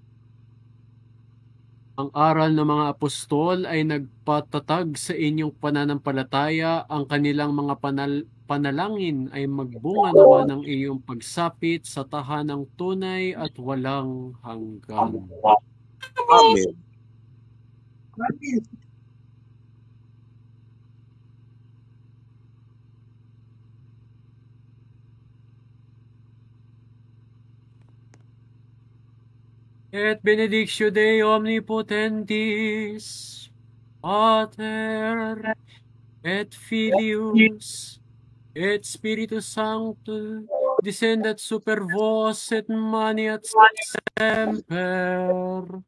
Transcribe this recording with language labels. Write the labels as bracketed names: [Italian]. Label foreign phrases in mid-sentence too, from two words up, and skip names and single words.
[Filipino] Ang aral ng mga apostol ay nagpatatag sa inyong pananampalataya, ang kanilang mga panalangin ay magbunga nawa ng iyong pagsapit sa tahanang tunay at walang hanggan. Amen. [Latin] Et benedictio Dei omnipotentis, Pater, et Filius, et Spiritus Sanctus, descendat super vos et maniat semper.